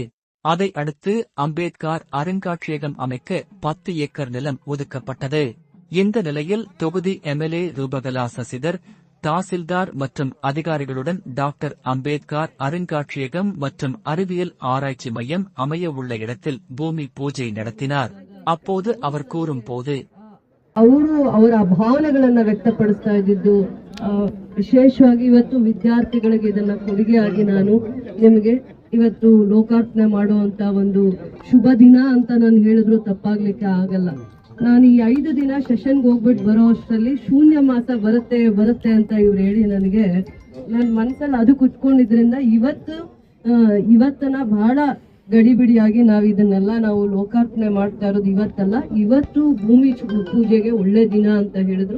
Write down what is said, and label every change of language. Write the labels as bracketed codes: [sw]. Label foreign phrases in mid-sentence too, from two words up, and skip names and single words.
[ta] அதை அடுத்து அம்பேத்கர் அருங்காட்சியகம் அமைக்க 10 ஏக்கர் நிலம் ஒதுக்கப்பட்டது. இந்த நிலையில் தொகுதி எம்எல்ஏ ரூபகலா சசிதர் தாசில்தார் மற்றும் அதிகாரிகளுடன் டாக்டர் அம்பேத்கர் அருங்காட்சியகம் மற்றும் அறிவியல் ஆராய்ச்சி மையம் அமைய உள்ள இடத்தில் பூமி பூஜை நடத்தினார். அப்போது அவர் கூறும்போது, [kn] ಅವರು ಅವರ ಭಾವನೆಗಳನ್ನ ವ್ಯಕ್ತಪಡಿಸ್ತಾ ಇದ್ದಿದ್ದು ವಿಶೇಷವಾಗಿ ಇವತ್ತು ವಿದ್ಯಾರ್ಥಿಗಳಿಗೆ ಇದನ್ನ ಕೊಡುಗೆಯಾಗಿ ನಾನು ನಿಮಗೆ ಇವತ್ತು ಲೋಕಾರ್ಪಣೆ ಮಾಡುವಂತ ಒಂದು ಶುಭ ದಿನ ಅಂತ ನಾನು ಹೇಳಿದ್ರು ತಪ್ಪಾಗ್ಲಿಕ್ಕೆ ಆಗಲ್ಲ. ನಾನು ಈ 5 ದಿನ ಸೆಷನ್ಗೆ ಹೋಗ್ಬಿಟ್ಟು ಬರೋ ಅಷ್ಟರಲ್ಲಿ ಶೂನ್ಯ ಮಾಸ ಬರುತ್ತೆ ಅಂತ ಇವ್ರು ಹೇಳಿ ನನಗೆ ನನ್ನ ಮನಸ್ಸಲ್ಲಿ ಅದು ಕುತ್ಕೊಂಡಿದ್ರಿಂದ ಇವತ್ತನ್ನ ಬಹಳ ಗಡಿಬಿಡಿಯಾಗಿ ಇದನ್ನೆಲ್ಲ ನಾವು ಲೋಕಾರ್ಪಣೆ ಮಾಡ್ತಾ ಇರೋದು ಇವತ್ತಲ್ಲ, ಇವತ್ತು ಭೂಮಿ ಪೂಜೆಗೆ ಒಳ್ಳೆ ದಿನ ಅಂತ ಹೇಳಿದ್ರು.